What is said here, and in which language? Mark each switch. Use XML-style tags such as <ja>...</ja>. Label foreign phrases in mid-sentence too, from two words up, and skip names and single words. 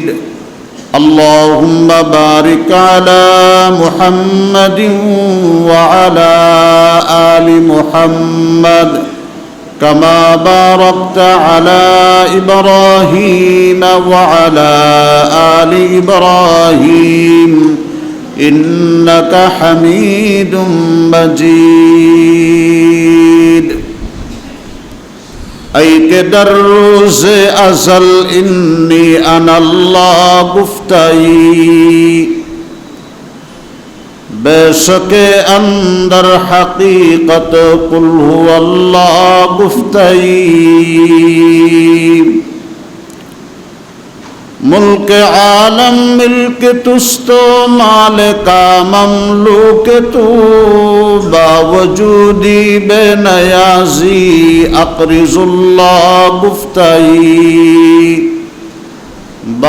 <ar>اللهم بارك على محمد وعلى آل محمد كما باركت على إبراهيم وعلى آل إبراهيم إنك حميد مجيد.</ar> <fa>أي کہ در روز ازل</fa> <ar>إني أنا الله</ar> <fa>گفتئی بے شک اندر حقیقت</fa> <ar>قل هو اللہ</ar> <fa>گفتئی. ملک عالم ملک تستو مالکا مملوک تو باوجودی بے نیازی</fa> <ar>اقرض اللہ</ar> <fa>گفتئی.</fa>